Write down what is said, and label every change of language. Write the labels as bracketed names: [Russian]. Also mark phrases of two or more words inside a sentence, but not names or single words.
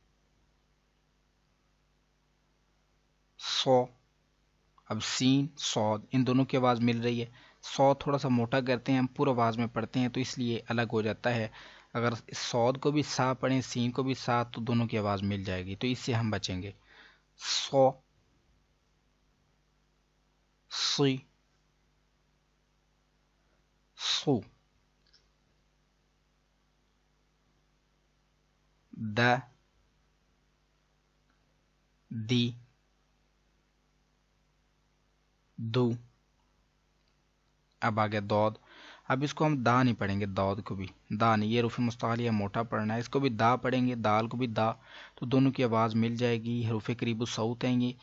[Urdu] سو. اب سین، صاد، ان دونوں کی آواز مل رہی ہے. صاد تھوڑا سا موٹا کرتے ہیں ہم، پورا آواز میں پڑھتے ہیں تو اس لیے الگ ہو جاتا ہے. اگر صاد کو بھی سا پڑھیں، سین کو بھی سا، تو دونوں کی آواز مل جائے گی، تو اس سے ہم بچیں گے. [Arabic] صو صی صو د دی دو. [Urdu] اب آگے دود. اب اس کو ہم دا نہیں پڑھیں گے، دود کو بھی دا نہیں، یہ حروف مستعلیہ موٹا پڑھنا ہے، اس کو بھی دا پڑھیں گے، دال کو بھی دا، تو دونوں کی آواز مل جائے گی، حروف قریب الصوت آئیں گے.